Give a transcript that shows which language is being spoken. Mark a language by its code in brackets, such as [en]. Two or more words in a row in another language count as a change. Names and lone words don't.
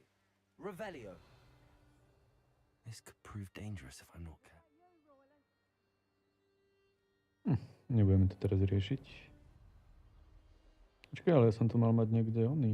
[en] Revelio. This could prove dangerous if I'm not careful. [sk] Nebudeme to teraz riešiť. Počkaj, ale ja som tu mal mať niekde oný.